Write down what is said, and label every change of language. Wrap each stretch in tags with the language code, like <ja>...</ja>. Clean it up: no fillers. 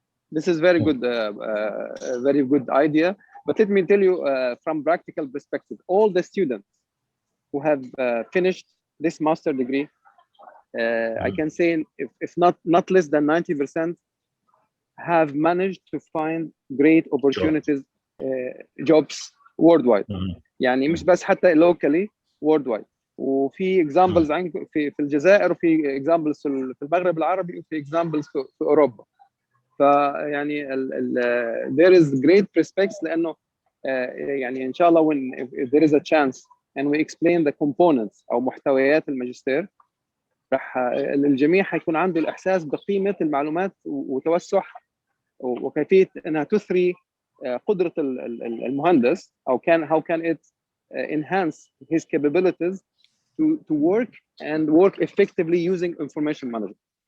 <en>This is very good, very good idea. But let me tell you, from practical perspective, all the students who have finished this master degree, I can say, if not less than 90%, have managed to find great opportunities, jobs worldwide.</en> <ar>يعني مش بس حتى</ar> <en>locally, worldwide.</en> <ar>وفي examples في الجزائر، وفي examples في المغرب العربي، وفي examples في أوروبا.</ar> <en>فيعني there is great prospects،</en> <ar>لأنه يعني إن شاء الله</ar> <en>if there is a chance and we explain the components</en> <ar>أو محتويات الماجستير، راح الجميع حيكون عنده الإحساس بقيمة المعلومات وتوسعها وكيفية أنها تثري قدرة المهندس، أو</ar> <en>how can it enhance his capabilities to work and work effectively using information management.</en>